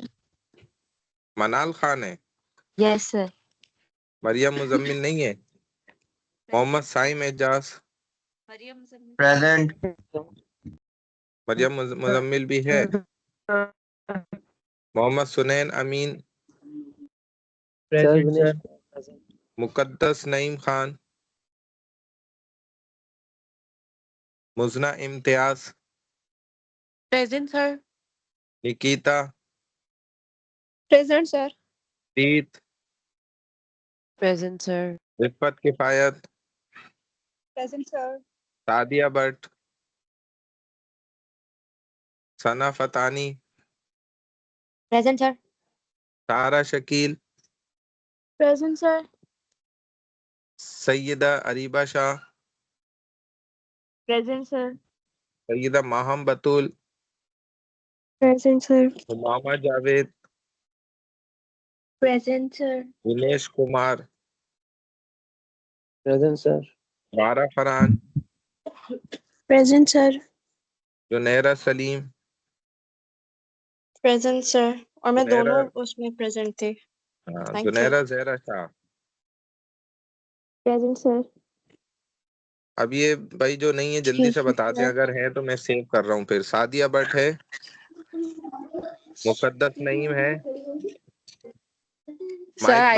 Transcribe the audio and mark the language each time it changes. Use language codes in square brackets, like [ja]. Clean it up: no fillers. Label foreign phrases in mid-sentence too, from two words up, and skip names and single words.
[ur] منال خان ہے، [en] Yes sir. [ur] مریم مزمل نہیں ہے، محمد سائم اعجاز، [en] Present. [ur] مریم مزمل بھی ہے، محمد سنین امین، [en] Present sir. [ur] مقدس نعیم خان، مزنہ امتیاز، [en] Present sir. [ur] نکیتا، [en] Present sir. [ur] تیت، [en] present sir, [ur] رفت کفایت، [en] Present sir. [ur] سعدیہ بٹ، ثنا فتانی، [en] Present sir. [ur] سارہ شکیل، [en] Present sir. [ur] سیدہ اریبہ شاہ، [en] Present sir. [ur] سیدہ ماہم بطول، [en] Present sir. [ur] امامہ جاوید، [en] Present sir. [ur] دنیش کمار، [en] Present sir. [ur] بارہ فرحان، [en] Present sir. [ur] جنیرہ سلیم، [en] Present sir. [ur] اور میں جنیرہ، دونوں اس میں present تھے. [en] Thank you. [ur] جنیرہ زہرا شاہ۔ [en] Present sir. [ur] اب یہ بھائی جو نہیں ہے جلدی سے بتا دیں، اگر ہے تو میں سیو کر رہا ہوں۔ پھر سعدیہ بٹ ہے، مقدس نعیم ہے، سر مائک بند عائشہ